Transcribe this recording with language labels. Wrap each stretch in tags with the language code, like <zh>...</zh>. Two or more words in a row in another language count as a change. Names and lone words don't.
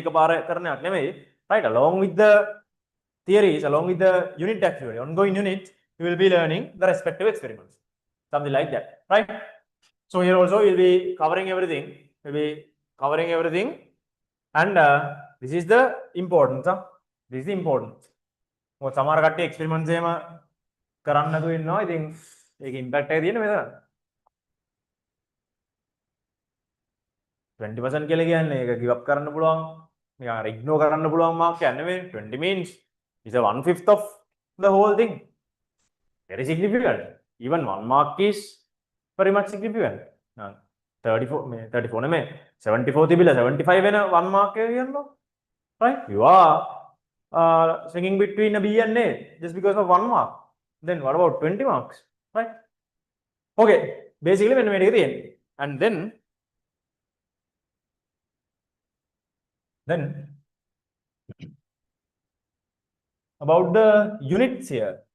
<en>Along with the theories along with the unit activity, ongoing unit, you will be learning the respective experiments. Something like that, right? So here also we'll be covering everything. We'll be covering everything. And this is the importance. This is the importance.</en> <si>මොකද සමහර කට්ටිය එක්ස්පෙරිමන්ට්ස් එහෙම කරන්න නැතුව ඉන්නවා. ඉතින් ඒක ඉම්පැක්ට් එක තියෙන්නේ මෙතන. 20% කියලා කියන්නේ ඒක</si> <en>give up</en> <si>කරන්න පුළුවන්. නිකන් ignore කරන්න පුළුවන් මාක් එකක් නෙමෙයි.</si> <en>20 means is a 1/5 of the whole thing. Very significant. Even 1 mark is very much significant.</en> <si>34 නෙමෙයි 74 තිබිලා 75 වෙන 1 mark එක කියනවා.</si> <en>Right? You are swinging between a B and A just because of 1 mark. Then what about 20 marks? Right? Okay. Basically when we make it, and then about the units here.</en>